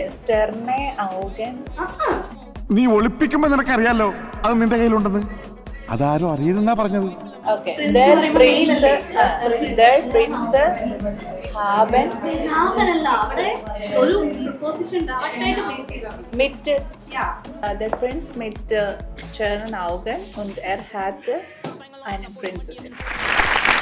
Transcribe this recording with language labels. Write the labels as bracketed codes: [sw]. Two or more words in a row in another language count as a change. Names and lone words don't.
[de] Sterne Augen? [ml] നീ ഒളിപ്പിക്കുമ്പോ നിനക്കറിയാലോ അത് നിന്റെ കയ്യിലുണ്ടെന്ന്. അതാരും അറിയരുതെന്നാ പറഞ്ഞത്. ഒരു [en] position direct [ml] ആയിട്ട് പ്ലേസ് ചെയ്താ [de] mit der Prinz mit Sternenaugen und er hatte eine Prinzessin.